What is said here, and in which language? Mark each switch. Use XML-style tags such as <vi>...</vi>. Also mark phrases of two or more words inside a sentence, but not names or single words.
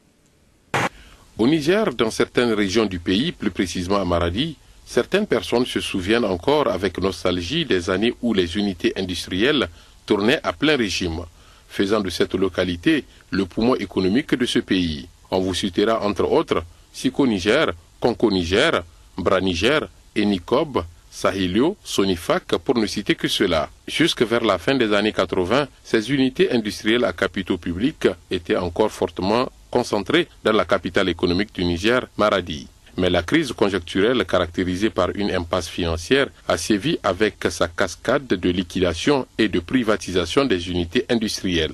<fr>Au Niger, dans certaines régions du pays, plus précisément à Maradi, certaines personnes se souviennent encore avec nostalgie des années où les unités industrielles tournaient à plein régime, faisant de cette localité le poumon économique de ce pays. On vous citera entre autres Siko Niger, Konko Niger, Bra Niger, Enikob, Sahilio, Sonifac, pour ne citer que cela. Jusque vers la fin des années 80, ces unités industrielles à capitaux publics étaient encore fortement concentrées dans la capitale économique du Niger, Maradi. Mais la crise conjoncturelle caractérisée par une impasse financière a sévi avec sa cascade de liquidation et de privatisation des unités industrielles.</fr>